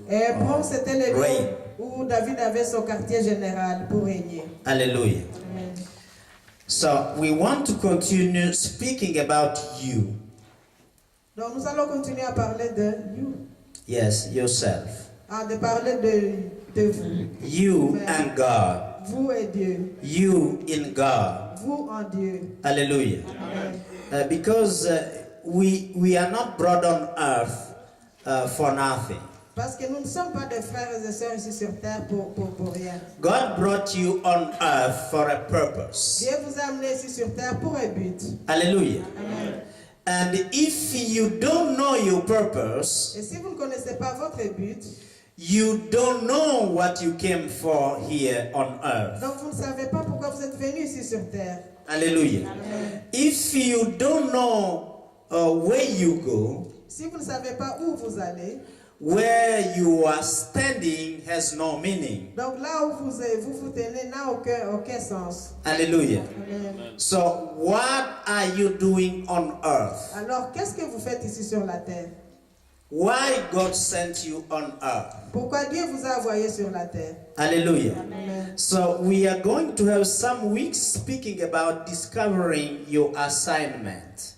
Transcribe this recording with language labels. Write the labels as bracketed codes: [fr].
[fr] Et Hébron c'était le lieu [en] reign. [fr] où David avait son quartier général pour régner. Hallelujah. Amen. [en] So we want to continue speaking about you. [fr] Donc nous allons continuer à parler de [en] you. Yes, yourself. [fr] De parler de vous. [en] You Amen. and God. [fr] Vous et Dieu. [en] You in God. [fr] Vous en Dieu. Hallelujah. Amen. [en] Because we are not brought on earth for nothing. [fr] Parce que nous ne sommes pas des frères et sœurs ici sur terre pour rien. [en] God brought you on earth for a purpose. [fr] Dieu vous a amené ici sur terre pour un but. Hallelujah. Amen. [en] And if you don't know your purpose, [fr] Et si vous ne connaissez pas votre but, [en] you don't know what you came for here on earth. [fr] donc vous ne savez pas pourquoi vous êtes venu ici sur terre. Hallelujah. Amen. [en] If you don't know where you go, [fr] Si vous ne savez pas où vous allez, [en] where you are standing has no meaning. [fr] donc là où vous tenez n'a aucun sens. Hallelujah. Amen. [en] So what are you doing on earth? [fr] Alors qu'est-ce que vous faites ici sur la terre? [en] Why God sent you on earth? [fr] Pourquoi Dieu vous a envoyé sur la terre? Hallelujah. Amen. [en] So we are going to have some weeks speaking about discovering your assignment.